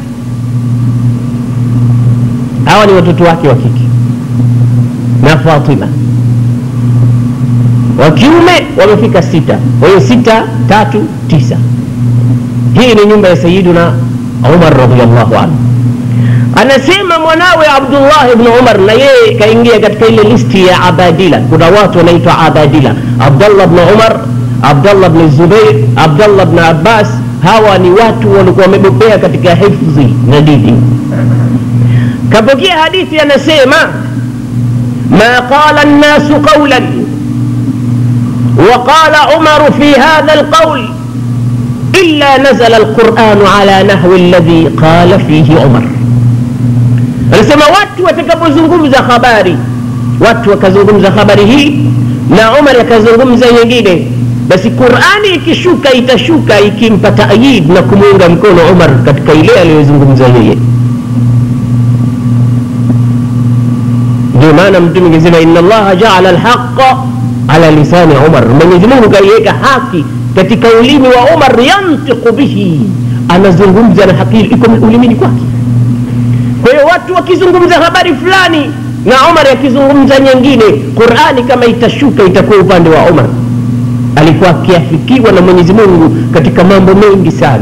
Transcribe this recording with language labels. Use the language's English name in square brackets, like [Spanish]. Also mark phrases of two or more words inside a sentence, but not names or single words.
[Swahili] Hawa ni watoto wake wa kike, na Fatima wa kiume wamefika 6. Kwa hiyo 6, 3, 9. Hii ni nyumba ya Sayyiduna Umar [Arabic] رضي الله عنه. [Swahili] Anasema mwanawe Abdullah ibn Umar na yeye kaingia katika ile listi ya abadila. Kuna watu wanaitwa abadila: Abdullah ibn Umar, Abdullah ibn Zubair, Abdullah ibn Abbas. Hawa ni watu walikuwa wamebobea katika hifdhi na dini. Kapokea hadithi anasema, [Arabic] ما قال الناس قولا وقال عمر في هذا القول إلا نزل القرآن على نحو الذي قال فيه عمر. [Swahili] anasema watu watakapozungumza habari, watu wakazungumza habari hii na Umar akazungumza nyingine, basi Qur'ani ikishuka itashuka ikimpa ta'yid na kumuunga mkono Umar katika ile aliyozungumza yeye. Ndio maana mtume angesema [Arabic] إن الله جعل الحق على لسان عمر, [Swahili] Mwenyezi Mungu kaiweka haki katika ulimi wa Umar, [Arabic] ينطق به, [Swahili] anazungumza na haki iko ulimini kwake. Kwa hiyo watu wakizungumza habari fulani na Umar akizungumza nyingine, Qur'ani kama itashuka itakuwa upande wa Umar. Alikuwa akiafikiwa na Mwenyezi Mungu katika mambo mengi sana.